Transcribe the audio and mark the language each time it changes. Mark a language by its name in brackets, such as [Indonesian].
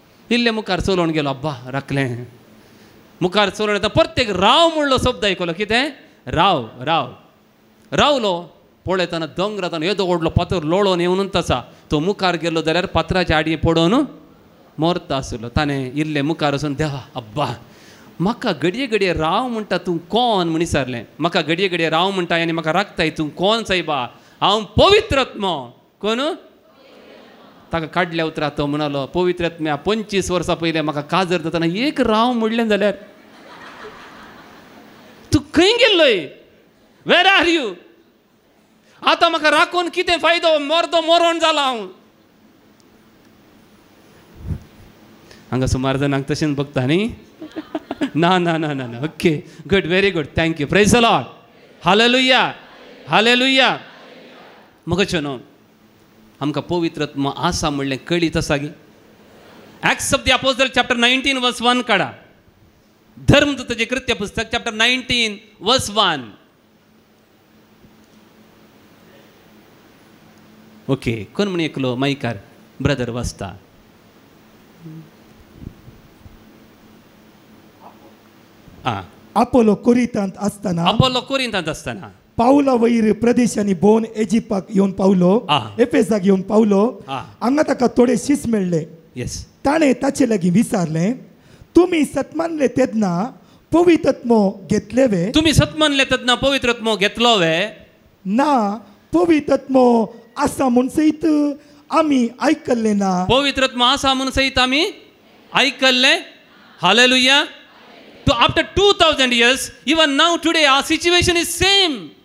[Konkani] इल्ले मुखार चलोवन गेलो. अब्बा राखलें. मुखार चलोवन येता परत एक राव म्हणलो शब्द आयकलो. कितें? राव. रावलो. पळयतना दोंगरातना येदो व्हडलो फातर लोळोवन येवनूच आसा. तो मुखार गेलो जाल्यार फातराच्या आडये पडोवन मरता आसलो. ताणें इल्ले मुखार वचून देवा अब्बा म्हाका घडये राव म्हणटा तूं कोण म्हण विचारलें. म्हाका घडये राव म्हणटा आनी म्हाका राखताय तूं कोण सायबा? हांव पवित्र आत्मो. कोण? ताका काडल्या उतरां तो म्हणलो पवित्र आत्म्या 25 वर्सां पयलें म्हाका काजर जाताना एक राव म्हणलें जाल्यार तूं खंय गेल्लोय? [English] Where are you? [Konkani] आतां म्हाका राखून कितें फायदो? मरोन जाला हांव. हांगा सुमार जाणांक तशेंच बघता न्ही. ना. [English] Okay good very good thank you praise the Lord hallelujah. [Konkani] मगच्यो न्हू आमकां पवित्र आत्मा आसा म्हणलें कळीत आसा गी. [English] acts of the apostle chapter 19 verse 1 [Konkani] काडा. धर्मदूताचें कृत्य पुस्तक चॅप्टर 19 वर्स 1. ओके कोण म्हण एकलो मायकार ब्रदर वाचता. अपोलो कोरिंतांत आसतना पावला वयर प्रदेशांनी भोवन इजिप्ताक येवन पावलो. एफेसाक येवन पावलो. हांगा ताका थोडे शिस मेळ्ळे. ताणें ताचे लागीं विचारलें तुमी सतमानले तेदना पवित्र आत्मो घेतलेवे? तुमी सतमानले तेदना पवित्र आत्मो घेतलो वे? ना पवित्र आत्मो आसा म्हूण सयत आमी आयकल्लें ना. पवित्र आत्मा आसा म्हूण सयत आमी आयकल्लें. Hallelujah. [English] So after 2000 years, even now today our situation is same.